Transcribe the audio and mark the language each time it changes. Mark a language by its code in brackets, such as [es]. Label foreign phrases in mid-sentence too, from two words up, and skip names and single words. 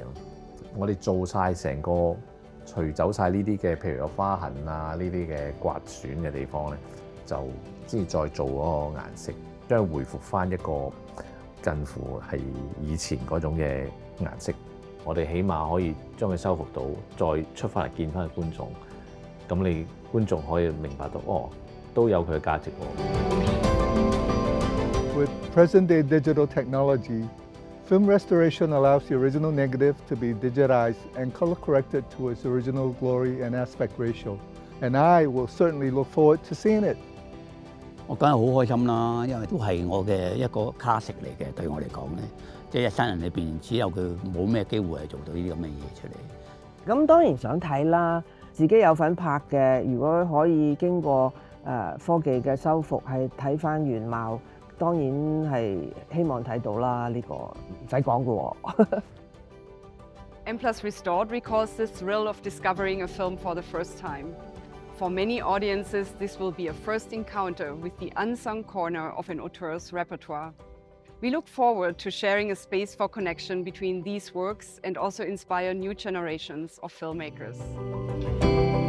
[yue] 我哋做晒成個除走晒呢啲嘅，譬如有花痕啊，呢啲嘅刮損嘅地方咧，就先至再做嗰個顏色，將佢回復翻一個近乎係以前嗰種嘅顏色。我哋起碼可以將佢修復到，再出翻嚟見翻個觀眾。咁你觀眾可以明白到，哦，都有佢嘅價值喎。 [en] With present-day digital technology, film restoration allows the original negative to be digitized and color-corrected to its original glory and aspect ratio. And I will certainly look forward to seeing it. [yue] 我梗係好開心啦，因為都係我嘅一個 classic 嚟嘅，對我嚟講咧，即係一生人裏邊只有佢冇咩機會係做到呢啲咁嘅嘢出嚟。咁當然想睇啦，自己有份拍嘅，如果可以經過科技嘅修復，係睇翻原貌，當然係希望睇到啦。呢個唔使講嘅喎。 [en] M+ Restored recalls the thrill of discovering a film for the first time. For many audiences, this will be a first encounter with the unsung corner of an auteur's repertoire. We look forward to sharing a space for connection between these works and also inspire new generations of filmmakers.